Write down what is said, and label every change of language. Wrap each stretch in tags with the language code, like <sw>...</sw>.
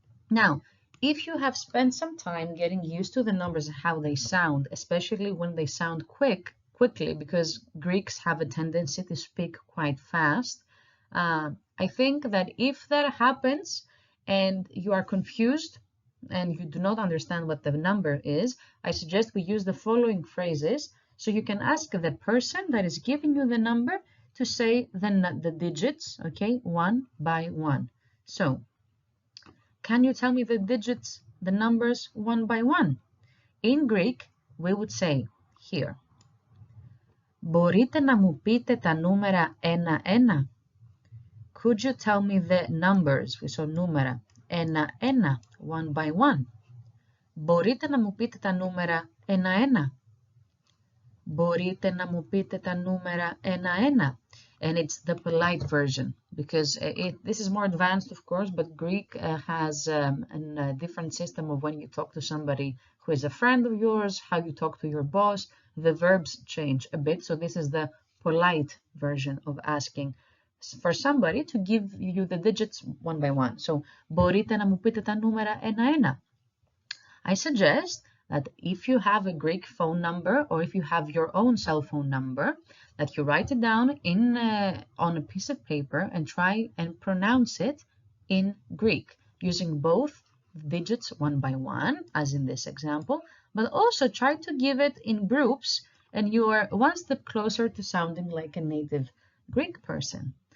<en>Now, if you have spent some time getting used to the numbers and how they sound, especially when they sound quickly, because Greeks have a tendency to speak quite fast, I think that if that happens and you are confused and you do not understand what the number is, I suggest we use the following phrases so you can ask the person that is giving you the number to say the digits, okay, one by one. So, can you tell me the digits, the numbers one by one? In Greek, we would say here,</en> <el>μπορείτε να μου πείτε τα νούμερα ένα-ένα?</el> <en>Could you tell me the numbers, so</en> <el>νούμερα, ένα-ένα,</el> <en>one by one?</en> <el>Μπορείτε να μου πείτε τα νούμερα ένα-ένα? Μπορείτε να μου πείτε τα νούμερα ένα-ένα?</el> <en>And it's the polite version because this is more advanced, of course, but Greek has a different system of when you talk to somebody who is a friend of yours, how you talk to your boss. The verbs change a bit, so this is the polite version of asking for somebody to give you the digits one by one.</en> <el>So, μπορείτε να μου πείτε τα νούμερα ένα-ένα?</el> <en>I suggest that if you have a Greek phone number or if you have your own cell phone number, that you write it down on a piece of paper and try and pronounce it in Greek using both digits one by one, as in this example, but also try to give it in groups and you are one step closer to sounding like a native Greek person.</en>